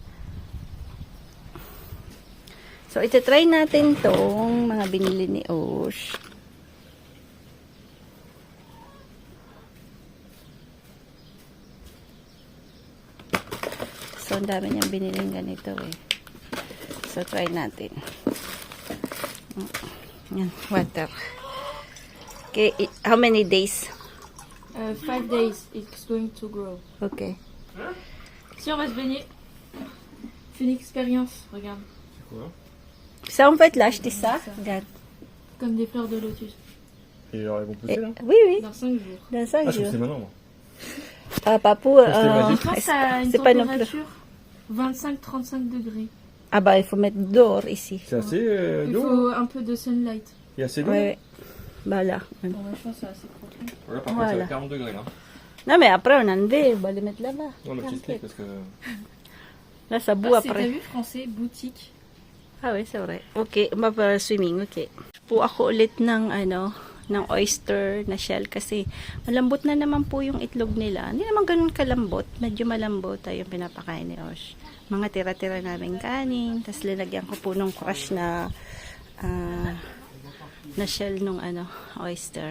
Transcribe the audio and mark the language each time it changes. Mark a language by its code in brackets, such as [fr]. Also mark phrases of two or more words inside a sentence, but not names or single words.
[tl] So, ito-try natin tong mga binili ni Osh. So, ang dami niyang biniling ganito eh. So, try natin. Yan, water. [en] Okay, how many days? 5 days, it's going to grow. Okay. [fr] Si on va se baigner, fais une expérience, regarde. C'est quoi? Ça, on fait l'acheter ça. Regarde. Comme des fleurs de lotus. Et alors, ils vont pousser là? Oui, oui. Dans 5 jours. Dans 5 Ah, je jours. sais maintenant, moi. Papou, Je pense que ça a une c'est pas non plus. température 25-35 degrés. Ah bah, il faut mettre dehors ici. C'est assez Il d'eau? faut un peu de sunlight. Il y a assez d'eau? Ouais, ouais. Bah là. Bon, bah, je pense que c'est assez propre. Voilà, par Voilà. contre, c'est à 40 degrés là. Non, mais après, on enlève. On va le mettre là-bas. Non, le petit stick parce que. Là, ça bout Ah, c'est, t'as après. vu, français, boutique. Ah, oui, c'est vrai. [tl] Okay, mapa-swimming, okay. Po ako ulit ng, ng oyster na shell kasi malambot na naman po yung itlog nila. Hindi naman ganun kalambot. Medyo malambot yung pinapakain ni Osh. Mga tira-tira namin kanin. Tapos lalagyan ko po nung crush na na shell nung oyster.